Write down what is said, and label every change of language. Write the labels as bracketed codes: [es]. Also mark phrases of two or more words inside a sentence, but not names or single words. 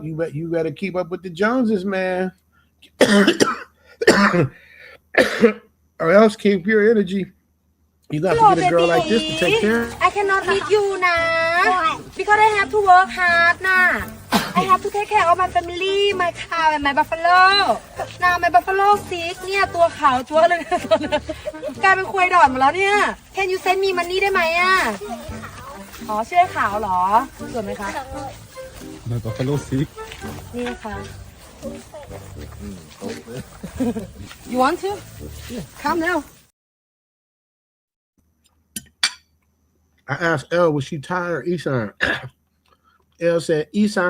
[en] You better keep up with the Joneses, man. Or else King Pure Energy, you got to get a girl like this to take care. I cannot meet you na because I have to work hard na. I have to take care of my family, my cow and my buffalo. Now my buffalo sick [th] เนี่ยตัวขาวจั๊วเลยกลายเป็นควายดอนหมดแล้วเนี่ย [en] Can you send me money [th] ได้ไหมอ่ะอ๋อชื่อขาวเหรอสวยไหมคะ [en] My buffalo sick. [th] นี่ค่ะ [en] You want to? Come now. I asked Elle, was she Thai or Isan? Elle said Isan.